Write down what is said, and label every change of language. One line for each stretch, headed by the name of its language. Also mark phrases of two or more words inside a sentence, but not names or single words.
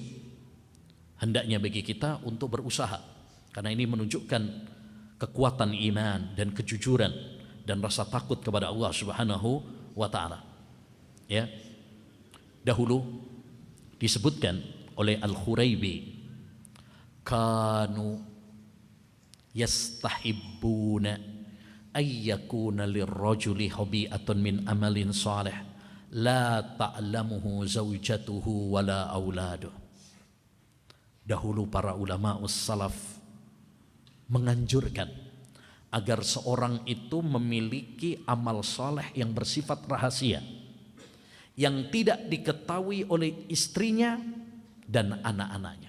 Indonesian: Hendaknya bagi kita untuk berusaha, karena ini menunjukkan kekuatan iman dan kejujuran dan rasa takut kepada Allah
Arabic: سبحانه وتعالى.
Indonesian: Dahulu disebutkan oleh
Arabic: Al-Khuraibi, كانوا يستحبون أن يكون للرجل خبيئة من عمل صالح لا تعلمه زوجته ولا أولاده.
Indonesian: Dahulu para ulama salaf menganjurkan agar seorang itu memiliki amal soleh yang bersifat rahasia, yang tidak diketahui oleh istrinya dan anak-anaknya.